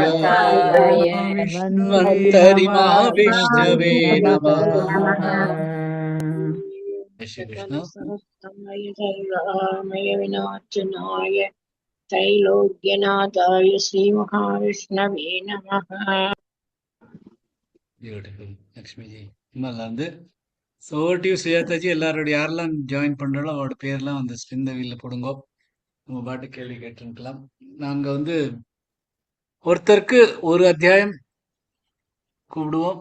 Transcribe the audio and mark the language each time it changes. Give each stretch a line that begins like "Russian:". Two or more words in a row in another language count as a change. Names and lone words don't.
Sanskrit: त्रैलोक्यनाथाय धन्वन्तरिमाविष्णवे नमः।
Hindi: जय श्री कृष्ण।
Sanskrit: सकलसरस्तमय जयरामय विनाशनाय त्रैलोक्यनाथाय श्रीमहाविष्णवे नमः.
Tamil: பியூட்டிஃபுல் லக்ஷ்மிஜி நல்லா இருந்து. ஸோ டியூ சுஜாதாஜி எல்லாரோட யாரெல்லாம் ஜாயின் பண்றாலோ அவரோட பேர்லாம் வந்து
English: spin the wheel
Tamil: போடுங்கோ. நம்ம பாட்டு கேள்வி கேட்டுருக்கலாம். நாங்க வந்து ஒருத்தருக்கு ஒரு அத்தியாயம் கூப்பிடுவோம்.